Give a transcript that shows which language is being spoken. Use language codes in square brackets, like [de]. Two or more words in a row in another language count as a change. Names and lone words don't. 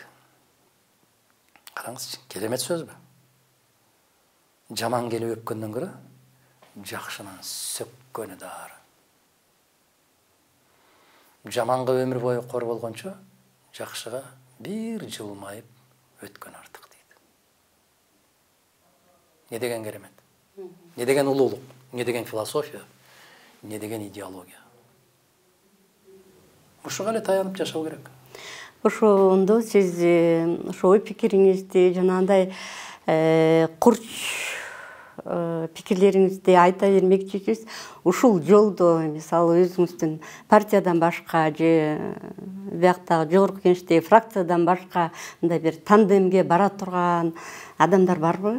[ky] Караңызчы, керемет сөз бу. Жаман келип өпкөндөн көрө, жакшынан сөккөнү дары. Жаманга өмүр бою кор болгончо, жакшыга бир жылмайып өткөн артык дейт. Не деген керемет? Не деген улуулук? Не деген философия? Не деген идеология? Ушуга эле таянып жашоо керек. Ошондо сиз ошо ой пикириңизди жанагындай курч пикирлериңизди айта бермекчисиз. Ушул жолдо мисалы өзүңүздүн партиядан башка же бияктагы жогорку кеңештеги фракциядан башка мындай бир тандемге бара турган адамдар барбы?